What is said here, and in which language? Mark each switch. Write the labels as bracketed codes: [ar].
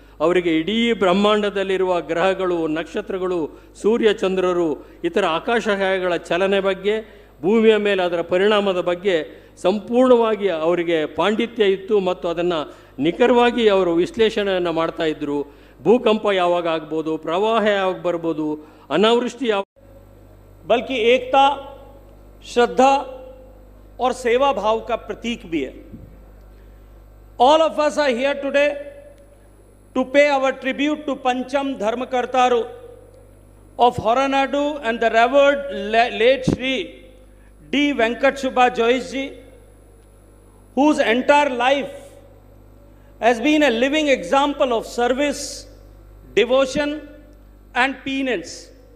[kn] ಅವರಿಗೆ ಇಡೀ ಬ್ರಹ್ಮಾಂಡದಲ್ಲಿರುವ ಗ್ರಹಗಳು, ನಕ್ಷತ್ರಗಳು, ಸೂರ್ಯ ಚಂದ್ರರು, ಇತರ ಆಕಾಶಕಾಯಗಳ ಚಲನೆ ಬಗ್ಗೆ, ಭೂಮಿಯ ಮೇಲೆ ಅದರ ಪರಿಣಾಮದ ಬಗ್ಗೆ ಸಂಪೂರ್ಣವಾಗಿ ಅವರಿಗೆ ಪಾಂಡಿತ್ಯ ಇತ್ತು ಮತ್ತು ಅದನ್ನು ನಿಖರವಾಗಿ ಅವರು ವಿಶ್ಲೇಷಣೆಯನ್ನು ಮಾಡ್ತಾ ಇದ್ದರು. ಭೂಕಂಪ ಯಾವಾಗ ಆಗ್ಬೋದು, ಪ್ರವಾಹ ಯಾವಾಗ ಬರ್ಬೋದು, ಅನಾವೃಷ್ಟಿ ಯಾವ [hi] बल्कि एकता, श्रद्धा और सेवा भाव का प्रतीक भी है. [en] All of us are here today to pay our tribute to Pancham Dharmakartaru of Horanadu and the revered late Shri D. Venkat Subba Joyce ji, whose entire life has been a living example of service, devotion and penance.